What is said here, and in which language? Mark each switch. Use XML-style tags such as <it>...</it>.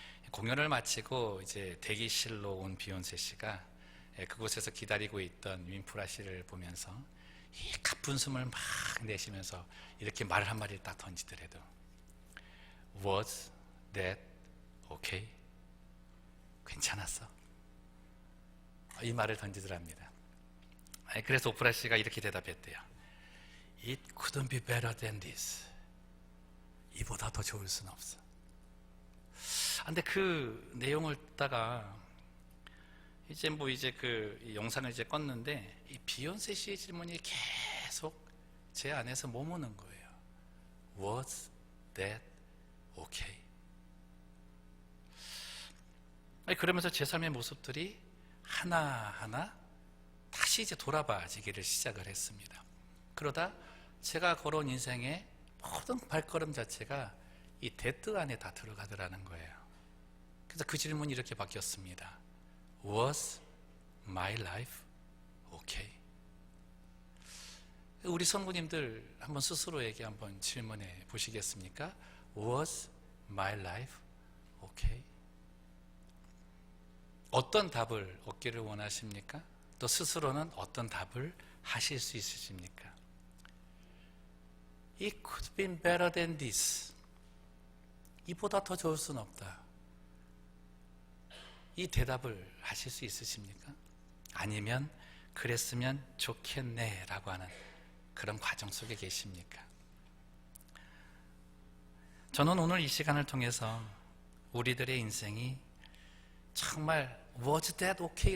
<ko>공연을 마치고 이제 대기실로 온 비욘세 씨가 그곳에서 기다리고 있던 윈프라 씨를 보면서 이 가쁜 숨을 막 내쉬면서 이렇게 말을 한 마디를 딱 던지더라도</ko> <en>Was that okay?</en> <ko>괜찮았어? 이 말을 던지더랍니다. 그래서 오프라 씨가 이렇게 대답했대요.</ko> <en>It couldn't be better than this.</en> <ko>이보다 더 좋을 수는 없어. 근데 그 내용을 듣다가 이제 그 영상을 이제 껐는데 이 비욘세 씨의 질문이 계속 제 안에서 머무는 거예요.</ko> <en>Was that okay?</en> <ko>그러면서 제 삶의 모습들이 하나하나 다시 이제 돌아봐지기를 시작을 했습니다. 그러다 제가 걸어온 인생의 모든 발걸음 자체가 이 that 안에 다 들어가더라는 거예요. 그래서 그 질문이 이렇게 바뀌었습니다.</ko> <en>Was my life okay?</en> <ko>우리 성도님들 한번 스스로에게 한번 질문해 보시겠습니까?</ko> <en>Was my life okay?</en> <ko>어떤 답을 얻기를 원하십니까? 또 스스로는 어떤 답을 하실 수 있으십니까?</ko> <en>It could have been better than this.</en> <ko>이보다 더 좋을 수는 없다. 이 대답을 하실 수 있으십니까? 아니면 그랬으면 좋겠네 라고 하는 그런 과정 속에 계십니까? 저는 오늘 이 시간을 통해서 우리들의 인생이 정말</ko> <en>Was that okay?</en>